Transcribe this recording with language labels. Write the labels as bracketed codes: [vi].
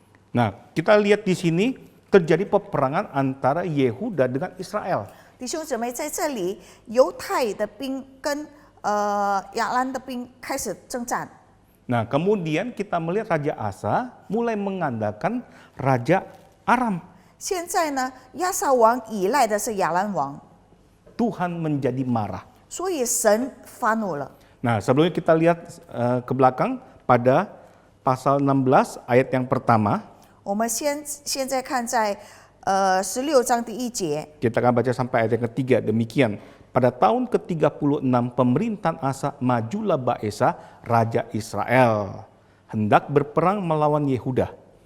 [id] Nah, kita lihat di sini terjadi peperangan antara Yehuda dengan Israel. [zh] 弟兄姊妹，在这里，犹太的兵跟亚兰的兵开始征战。 [id] Nah, kemudian kita melihat Raja Asa mulai mengandalkan Raja Aram. [zh] 现在呢，亚撒王依赖的是亚兰王， [id] Tuhan menjadi marah. [zh] 所以神发怒了。 [id] Nah, sebelumnya kita lihat ke belakang pada pasal 16 ayat yang pertama. [zh] 我们现在看在16章第1节， [id] Kita akan baca sampai ayat yang ketiga. Demikian, pada tahun ke-36 pemerintahan Asa, majulah Baesa, Raja Israel, hendak berperang melawan Yehuda.